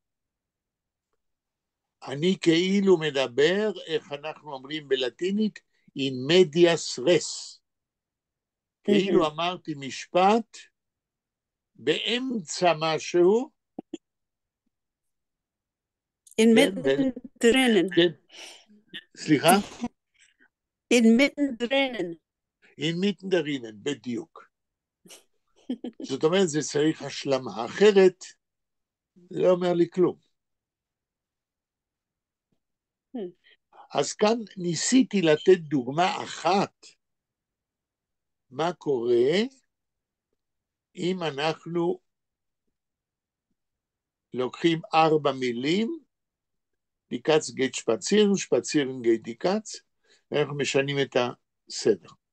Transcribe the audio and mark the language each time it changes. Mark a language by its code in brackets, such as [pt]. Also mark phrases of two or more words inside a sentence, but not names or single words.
[he] אני כאילו מדבר, איך אנחנו אומרים בלטינית, [la] in medias res. [he] כאילו אמרתי משפט, באמצע משהו, [yi] Inmitten drinnen. [he] כן, סליחה? [yi] Inmitten drinnen. inmitten darinnen, [he] בדיוק. זאת אומרת, זה צריך השלמה, אחרת זה לא אומר לי כלום. אז כאן ניסיתי לתת דוגמה אחת, מה קורה אם אנחנו לוקחים 4 מילים, [yi] דיקץ גייט שפצירן, שפצירן גייט דיקץ, [he] ואנחנו משנים את הסדר.